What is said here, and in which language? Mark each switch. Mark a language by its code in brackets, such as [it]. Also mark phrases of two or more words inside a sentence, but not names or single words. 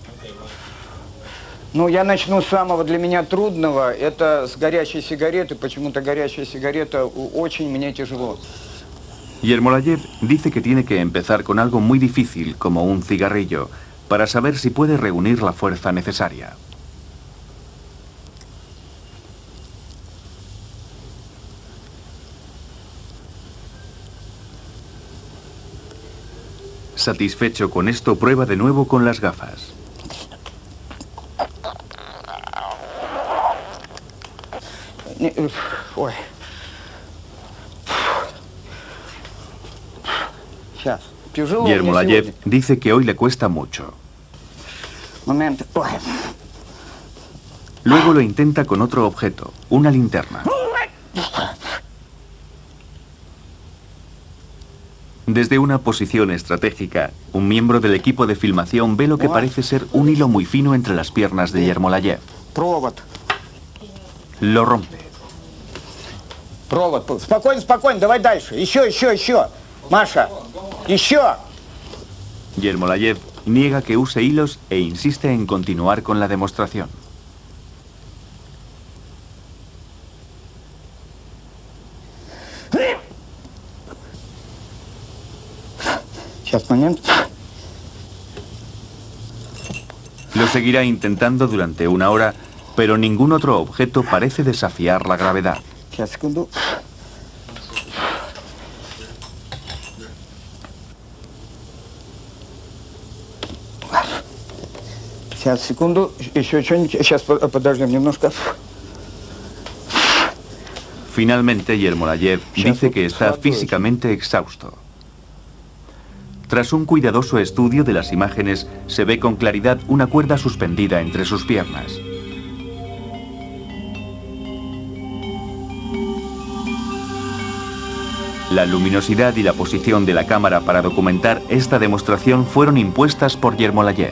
[ru] Ну, я начну с самого для меня трудного. Это с горячей сигареты. Почему-то горячая сигарета очень мне тяжело. [es] Yermolayev dice que tiene que empezar con algo muy difícil, como un cigarrillo, para saber si puede reunir la fuerza necesaria. Satisfecho con esto, prueba de nuevo con las gafas. [ru] Ой. Сейчас. Тяжело мне Yermolayev сегодня. [es] dice que hoy le cuesta mucho. [ru] Момент. Ой. [es] Luego lo intenta con otro objeto, una linterna. Desde una posición estratégica, un miembro del equipo de filmación ve lo que parece ser un hilo muy fino entre las piernas de Yermolayev. [ru] Провод. [es] Lo rompe. [ru] Провод. Спокойно, спокойно. Давай дальше. Еще. Маша. Еще. [es] Yermolayev niega que use hilos e insiste en continuar con la demostración. [ru] Сейчас, момент. [es] Lo seguirá intentando durante una hora, pero ningún otro objeto parece desafiar la gravedad. [ru] Сейчас, секунду. Сейчас, секунду. Еще что-нибудь. Сейчас, подождем немножко. [es] Finalmente, Yermolayev dice que está físicamente exhausto. Tras un cuidadoso estudio de las imágenes, se ve con claridad una cuerda suspendida entre sus piernas. La luminosidad y la posición de la cámara para documentar esta demostración fueron impuestas por Yermolayev.